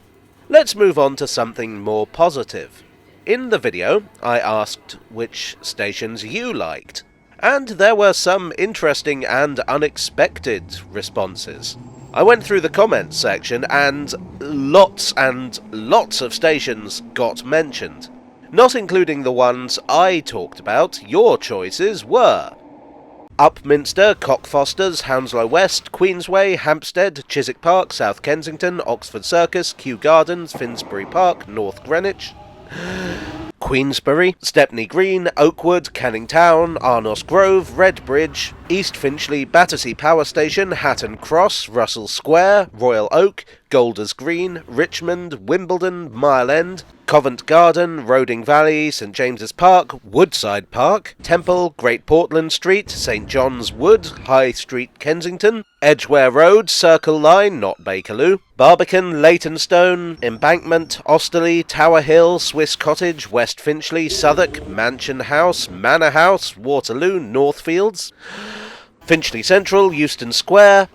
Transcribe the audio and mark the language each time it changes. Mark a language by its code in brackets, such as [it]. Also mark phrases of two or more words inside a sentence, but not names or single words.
[en] Let's move on to something more positive. In the video, I asked which stations you liked, and there were some interesting and unexpected responses. I went through the comments section and lots of stations got mentioned. Not including the ones I talked about, your choices were Upminster, Cockfosters, Hounslow West, Queensway, Hampstead, Chiswick Park, South Kensington, Oxford Circus, Kew Gardens, Finsbury Park, North Greenwich, Queensbury, Stepney Green, Oakwood, Canning Town, Arnos Grove, Redbridge, East Finchley, Battersea Power Station, Hatton Cross, Russell Square, Royal Oak, Golders Green, Richmond, Wimbledon, Mile End, Covent Garden, Roding Valley, St James's Park, Woodside Park, Temple, Great Portland Street, St John's Wood, High Street, Kensington, Edgware Road, Circle Line, not Bakerloo, Barbican, Leytonstone, Embankment, Osterley, Tower Hill, Swiss Cottage, West Finchley, Southwark, Mansion House, Manor House, Waterloo, Northfields, Finchley Central, Euston Square,